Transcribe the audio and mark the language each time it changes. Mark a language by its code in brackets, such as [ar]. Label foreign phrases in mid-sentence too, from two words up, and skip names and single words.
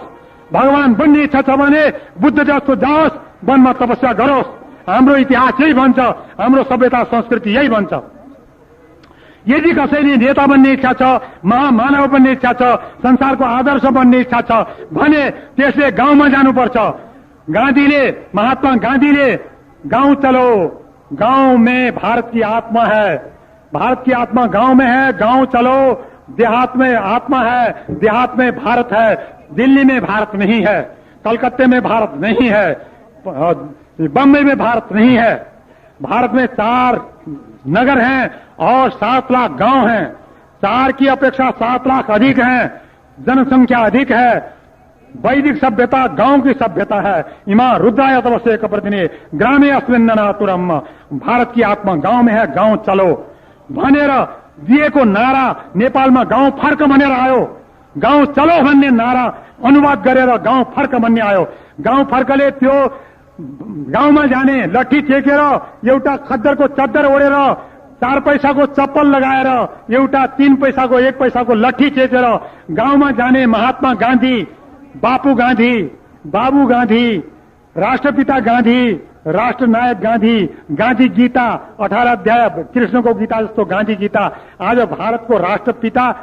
[ne] भगवान बन्ने इच्छा छ भने बुद्ध जस्तो जाओस्, वनमा तपस्या गरोस्। हाम्रो इतिहास यही भन्छ, हाम्रो सभ्यता संस्कृति यही भन्छ। यदि कसैले नेता बन्ने इच्छा छ, महामानव बन्ने इच्छा छ, संसारको आदर्श बन्ने इच्छा छ भने त्यसले गाउँमा जानुपर्छ। [hi] महात्मा गांधीले गांव चलो, गांव में भारत की आत्मा है, भारत की आत्मा गांव में है, गांव चलो, देहात में आत्मा है, देहात में भारत है, दिल्ली में भारत नहीं है, कलकत्ते में भारत नहीं है, बम्बई में भारत नहीं है। भारत में 4 नगर हैं और 7 लाख गांव हैं। 4 की अपेक्षा 7 लाख अधिक हैं, जनसंख्या अधिक है। वैदिक सभ्यता गांव की सभ्यता है। [sa] इमा रुद्राय तपस्या कप्रतिने ग्रामे अस्मिन्ननातुरम, [hi] भारत की आत्मा गांव में है, गांव चलो [ne] भनेर दिएको नारा नेपालमा गाउँ फर्क भनेर आयो। [hi] गाउँ चलो [ne] भन्ने नारा अनुवाद गरेर गाउँ फर्क भन्ने आयो। गाउँ फर्कले त्यो गाउँमा जाने लट्ठी टेकेर, एउटा खद्दरको चद्दर ओढेर, 4 पैसाको चप्पल लगाएर, एउटा 3 पैसाको 1 पैसाको लट्ठी टेकेर गाउँमा जाने महात्मा गान्धी, बापू गान्धी, राष्ट्रपिता गान्धी, राष्ट्रनायक गान्धी, गान्धी गीता 18 अध्याय कृष्णको गीता जस्तो गान्धी गीता आज भारतको राष्ट्रपिता